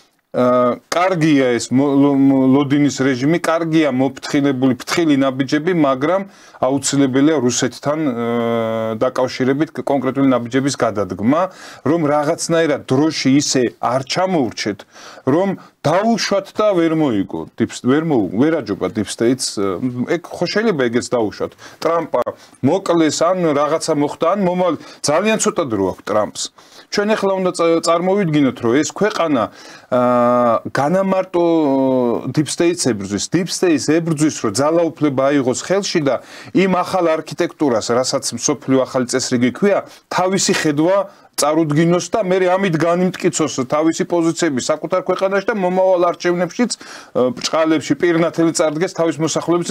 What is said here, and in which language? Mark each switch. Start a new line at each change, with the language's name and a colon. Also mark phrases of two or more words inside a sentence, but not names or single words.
Georgian: კარგია ეს ლოდინის რეჟიმი, კარგია მოფრთხილებული ფრთხილი ნაბიჯები, მაგრამ აუცილებელია რუსეთთან დაკავშირებით კონკრეტული ნაბიჯების გადადგმა, რომ რაღაცნაირად დროში ისე არ ჩამოურჩეთ, რომ დაუშვათ და ვერ მოიგო, ვერ აჯობა
English: deep states,
Georgian: ეგ ხო შეიძლება ეგეც დაუშვათ. ტრამპა მოკლეს ან რაღაცა მოხდა, ან მომავალ ძალიან ცოტა დრო აქვს ტრამპს. ჩვენ ახლა უნდა წარმოვიდგინოთ, რომ ეს ქვეყანა განამარტო
English: deep states
Georgian: ებრძვის,
English: deep states
Georgian: ებრძვის, რომ ძალაუფლება აიღოს ხელში და იმ ახალ არქიტექტურას, რასაც მსოფლიო ახალი წესრიგი ქვია, თავისი ხედვა წარუდგინოს და მე ამით განიმტკიცოს თავისი პოზიციები საკუთარ ქვეყანაში და მომავალ არჩევნებშიც ბრჭყალებში პირნათელი წარდგეს თავის მოსახლეობის.